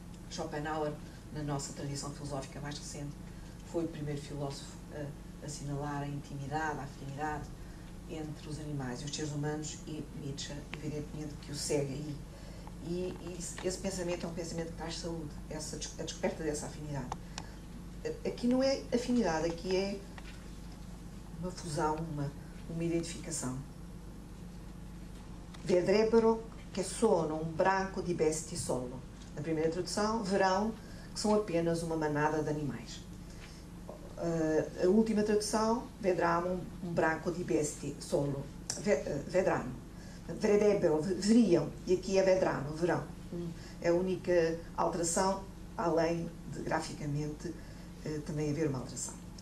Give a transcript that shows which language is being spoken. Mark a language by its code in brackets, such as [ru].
[pt] Schopenhauer, na nossa tradição filosófica mais recente, foi o primeiro filósofo a assinalar a intimidade, a afinidade entre os animais e os seres humanos, e Nietzsche, evidentemente, que o segue aí. E esse pensamento é um pensamento que traz saúde, a descoberta dessa afinidade. Aqui não é afinidade, aqui é uma fusão, uma identificação. [it] Vedrebbero che sono un branco di bestie solo. [pt] Na primeira tradução, verão que são apenas uma manada de animais. A última tradução, [it] vedranno un branco di bestie solo. Vedranno. [pt] Vedrebbero, veriam, e aqui é vedranno, verão. É a única alteração, além de graficamente também haver uma alteração.